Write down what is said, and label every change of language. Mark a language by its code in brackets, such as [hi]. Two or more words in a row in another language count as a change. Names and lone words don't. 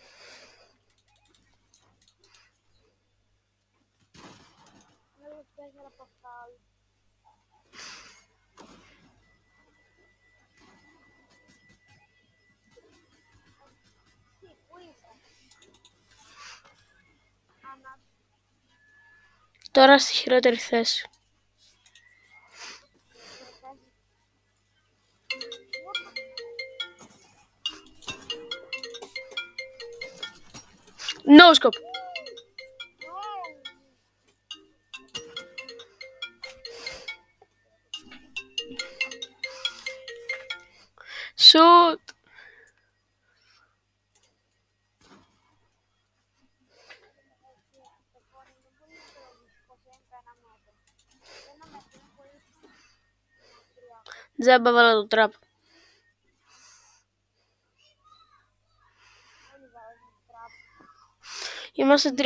[el] Θέλω 4 από αυτά. Πού είσαι? Άννα. Τώρα στη χειρότερη θέση. [en] No scope. Shoot. [el] Τζάμπα βάλα το τραπ. Είμαστε 3v2.